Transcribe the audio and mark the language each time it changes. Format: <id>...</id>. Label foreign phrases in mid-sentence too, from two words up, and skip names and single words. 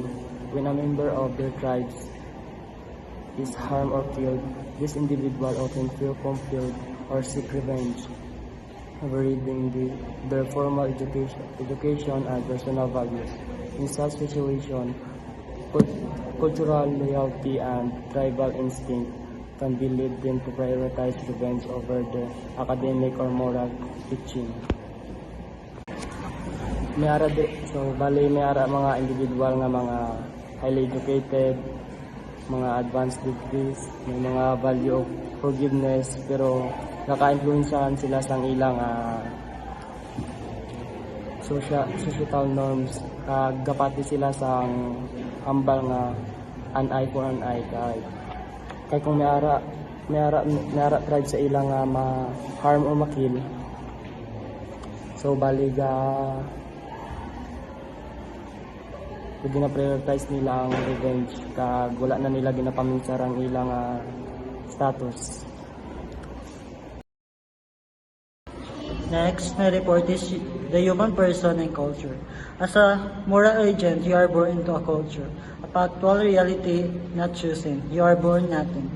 <en>When a member of their tribes is harmed or killed, this individual often feel compelled or seek revenge, overriding their formal education and personal values. In such situation, cultural loyalty and tribal instinct can be lead them to prioritize revenge over their academic or moral teaching.</en> <hil>May ara mga individual nga mga</hil> <en>highly educated,</en> <hil>mga</hil> <en>advanced degrees,</en> <hil>may mga</hil> <en>value of forgiveness,</en> <hil>pero naka-influensyahan sila sa ilang</hil> <en>societal norms,</en> <hil>kagapati sila sa hambal nga</hil> <en>an eye for an eye.</en> <hil>Kay kung may ara tribe sa ilang</hil> <en>ma-harm or ma-kill,</en> <hil>so baliga gina-prioritize nila ang revenge kag wala na nila ginapaminsan ang ilang status.</hil> <en>Next, my report is the human person and culture. As a moral agent, you are born into a culture, a factual reality not chosen. You are born nothing.</en>